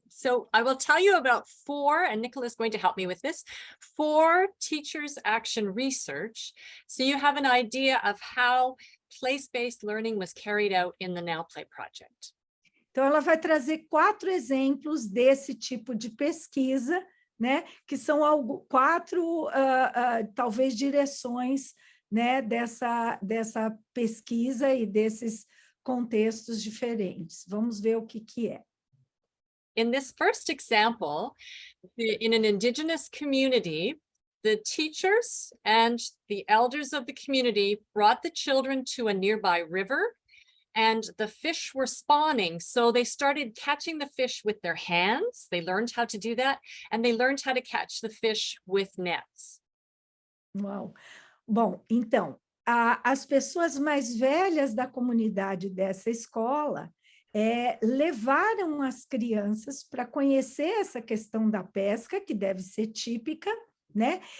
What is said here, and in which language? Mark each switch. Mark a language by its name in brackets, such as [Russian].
[English] So I will tell you about 4, and Nicola is going to help me with this, 4 teachers' action research. So you have an idea of how place-based learning was carried out in the Now Play project. [Portuguese] Então, ela vai trazer 4 exemplos desse tipo de pesquisa, né, que são 4, talvez, direções, né, dessa pesquisa e desses contextos diferentes. Vamos ver o que é. [English] In this first example, in an Indigenous community, the teachers and the elders of the community brought the children to a nearby river, and the fish were spawning. So they started catching the fish with their hands. They learned how to do that, and they learned how to catch the fish with nets. Uau! [Portuguese] Bom, então, as pessoas mais velhas da comunidade dessa escola levaram as crianças para conhecer essa questão da pesca, que deve ser típica, né?